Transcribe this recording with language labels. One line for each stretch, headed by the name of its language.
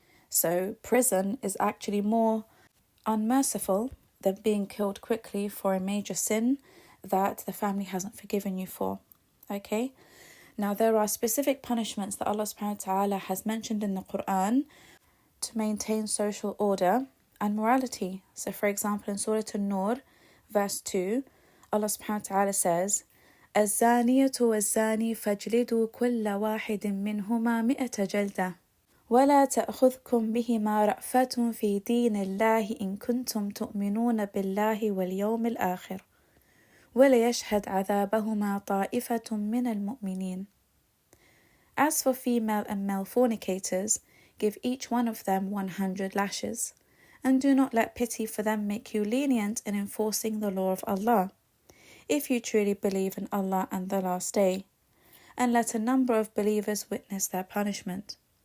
English: So prison is actually more unmerciful than being killed quickly for a major sin that the family hasn't forgiven you for. Okay? Now there are specific punishments that Allah subhanahu wa ta'ala has mentioned in the Quran to maintain social order and morality. So for example in Surah An-Nur, verse 2, Allah subhanahu wa ta'ala says,
Arabic: الزانية والزاني فاجلدوا كل واحد منهما 100 جلدة ولا تأخذكم بهما رأفة في دين الله إن كنتم تؤمنون بالله واليوم الآخر وليشهد عذابهما طائفة من المؤمنين.
English: As for female and male fornicators, give each one of them 100 lashes, and do not let pity for them make you lenient in enforcing the law of Allah, if you truly believe in Allah and the last day, and let a number of believers witness their punishment.